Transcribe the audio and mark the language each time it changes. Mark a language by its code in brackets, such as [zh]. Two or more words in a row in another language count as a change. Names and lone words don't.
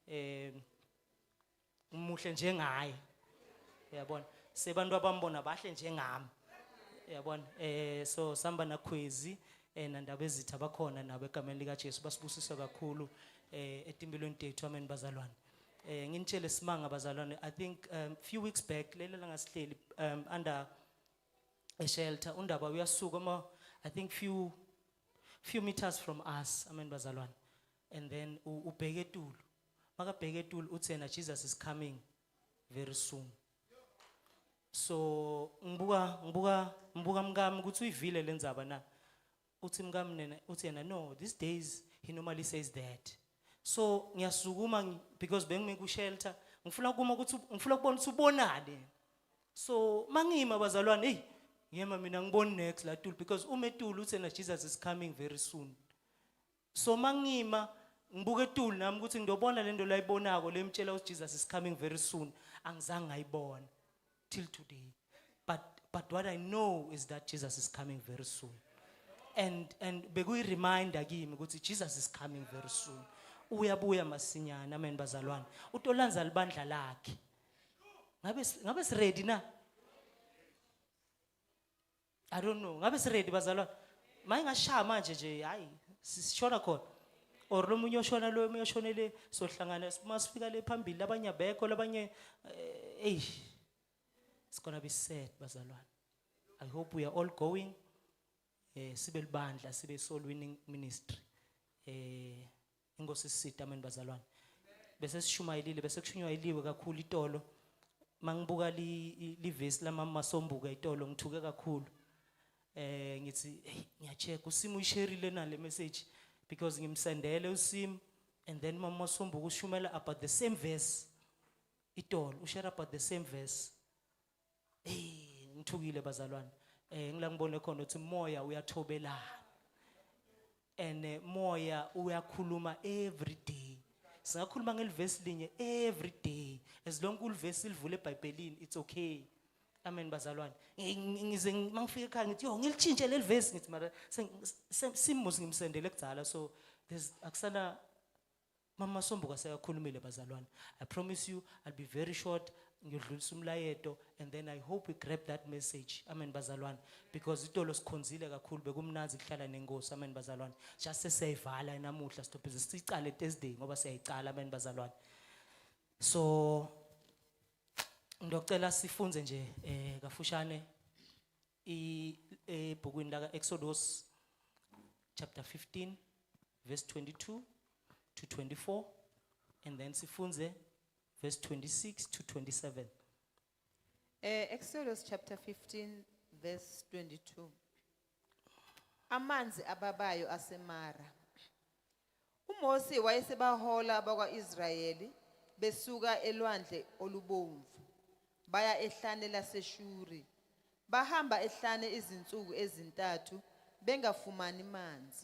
[ss] umuhle njengaye uyabona sebantu abambona bahle njengami yabona so samba nakhwezi nandabezitha bakhona nabo egameni likaJesu basibusisa kakhulu etimpilweni tethu amen bazalwane. Nginitshele simanga bazalwane, [en] I think few weeks back [ss] lelo langa sihleli [en] under a shelter [ss] undaba uyasuka [en] I think few meters from us [ss] amen bazalwane, [en] and then [ss] ubheke eTulu makabheke eTulu uthi yena [en] Jesus is coming very soon. [ss] So ngibuka mkami ukuthi uyivile lendzaba na, uthi mkami nena uthi yena no, [en] these days he normally says that. [ss] So ngiyasukuma because bengime ku shelter ngifuna ukuma ukuthi ngifuna ukubona ukuthi ubonani. So mangima bazalwane, hey ngiyema mina ngiboni next la Tulu because eTulu uthi na [en] Jesus is coming very soon. [ss] So mangima ngibuka eTulu nami ukuthi ngiyobona lento la ibonako lemtshela ukuthi [en] Jesus is coming very soon, [ss] angizange ngayibona [en] till today. But what I know is that Jesus is coming very soon. And bekuyi reminder [ss] kimi ukuthi [en] Jesus is coming very soon. [ss] Uyabuya masinyana amen bazalwane. Utolanza libandla lakhe. Ngabe si ready na? [en] I don't know. [ss] Ngabe si ready bazalwane? Mayingashaya manje nje hayi sishona khona. Or lo munye oshona lo munye oshonele sohlangana masifika le phambili abanye abekho labanye [en] it's going to be sad [ss] bazalwane. I hope we are all going sibe libandla sibe soul winning ministry. Inkosi sisita amen bazalwane. Bese sishumayelile bese kushunyayeliwe kakhulu itolo. Mangibuka li verse lama Masombuka itolo ngithuke kakhulu. Ngithi ngiyacheck uSimo uyishareile na le [en] message because [ss] ngimsendele uSimo, [en] and then [ss] mama Masombuka ushumela [en] about the same verse. [ss] Itolo ushare [en] about the same verse. [ss] Ngithukile bazalwane. Ngila ngibone khona ukuthi moya uyathobelana. And moya uyakhuluma [en] every day. [ss] Singakhuluma ngelivesi linye [en] every day. As long [ss] ulivesi livule eBhayibhelini [en] it's okay. [ss] Amen bazalwane. Ngize mangifika ekhaya ngithi yo ngilitshintshe lelivesi ngithi mara simuzi ngimsendele kudzala, [en] so there's [ss] akusana mama Sombuka seyakhulumile bazalwane. [en] I promise you I'll be very short. [ss] Ngiyodlulisa umlayeto [en] and then I hope we grab that message [ss] amen bazalwane, because itolo sikhonzile kakhulu bekumnanzi kuhlala nenkosi amen bazalwane. Just seyivala namuhla stop sicale Thursday ngoba siyayicala amen bazalwane. So ngicela sifunze nje kafushane ebhukwini la Exodus [en] chapter 15 verse 22 to 24, and then [ss] sifunze verse 26 to 27. [en] Exodus chapter 15 verse 22. [ss] Amanzi ababayo aseMara. uMose wayesebahola abakwa-Israyeli besuka elwandle olubomvu baya ehlane laseShuri. Bahamba ehlane izinsuku ezintathu bengafumani manzi.